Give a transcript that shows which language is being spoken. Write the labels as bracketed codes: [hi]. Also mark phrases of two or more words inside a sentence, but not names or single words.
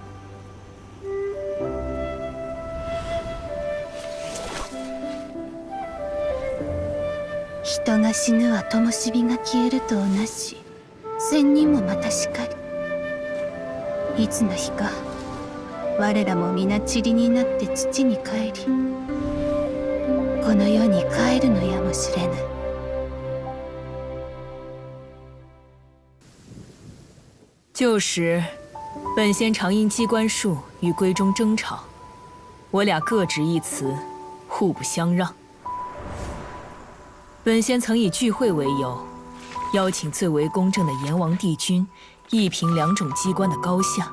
[ja] 人が死ぬは灯火が消えると同じ。仙人もまたしかり。いつの日か我らも皆塵になって土に帰り、この世に帰るのやもしれぬ。 [zh] 旧时，本仙常因机关术与闺中争吵，我俩各执一词，互不相让。本仙曾以聚会为由，邀请最为公正的阎王帝君议评两种机关的高下。